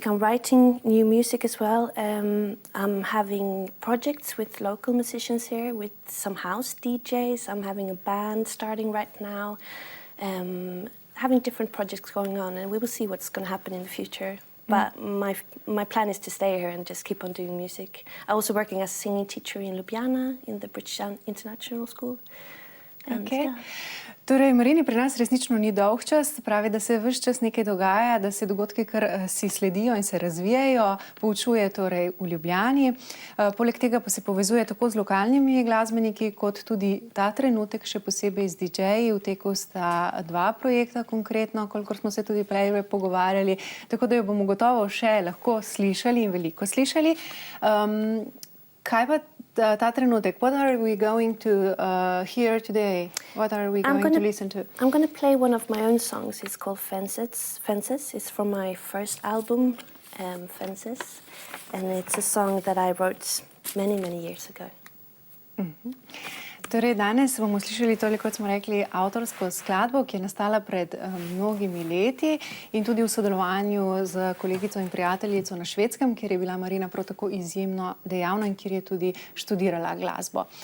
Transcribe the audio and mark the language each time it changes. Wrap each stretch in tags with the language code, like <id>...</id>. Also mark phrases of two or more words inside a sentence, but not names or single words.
<en>I'm writing new music as well. I'm having projects with local musicians here, with some house DJs. I'm having a band starting right now. Having different projects going on, and we will see what's going to happen in the future. But my plan is to stay here and just keep on doing music. I'm also working as a singing teacher in Ljubljana, in the British International School. Okay.</en> <sl>Torej, Marini pri nas resnično ni dolg čas, pravi, da se ves čas nekaj dogaja, da se dogodki kar si sledijo in se razvijajo, poučuje torej v Ljubljani. Poleg tega pa se povezuje tako z lokalnimi glasbeniki, kot tudi ta trenutek še posebej z DJ-ji. V teku sta 2 projekta konkretno, kolikor smo se tudi prej pogovarjali, tako da jo bomo gotovo še lahko slišali in veliko slišali. Kaj pa ta trenutek?</sl> <en>What are we going to hear today? What are we going to listen to? I'm going to play one of my own songs. It's called Fences. Fences. It's from my first album, Fences. And it's a song that I wrote many, many years ago.</en> <sl>Torej, danes bomo slišali toliko, kot smo rekli, avtorsko skladbo, ki je nastala pred mnogimi leti in tudi v sodelovanju z kolegico in prijateljico na Švedskem, kjer je bila Marina prav tako izjemno dejavna in kjer je tudi študirala glasbo.</sl>